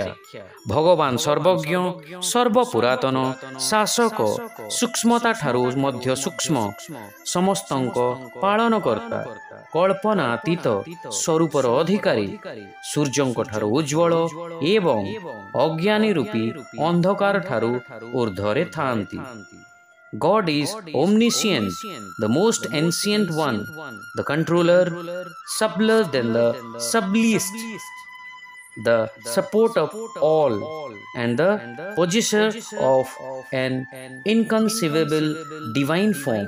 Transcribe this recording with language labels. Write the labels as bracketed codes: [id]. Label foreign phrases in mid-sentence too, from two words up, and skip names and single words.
[or] ଭଗବାନ ସର୍ବଜ୍ଞ, ସର୍ବପୁରାତନ, ଶାସକ, ସୂକ୍ଷ୍ମତା ଠାରୁ ମଧ୍ୟ ସୂକ୍ଷ୍ମ, ସମସ୍ତଙ୍କ ପାଳନକର୍ତ୍ତା, କଳ୍ପନାତୀତ ସ୍ୱରୂପର ଅଧିକାରୀ, ସୂର୍ଯ୍ୟଙ୍କ ଠାରୁ ଉଜ୍ଜ୍ୱଳ ଏବଂ ଅଜ୍ଞାନୀ ରୂପୀ ଅନ୍ଧକାର ଠାରୁ ଊର୍ଦ୍ଧ୍ୱରେ ଥାନ୍ତି। [en] God is omniscient, the most ancient one, the controller, subtler than the subtlest, the support of all, and the possessor of an inconceivable divine form.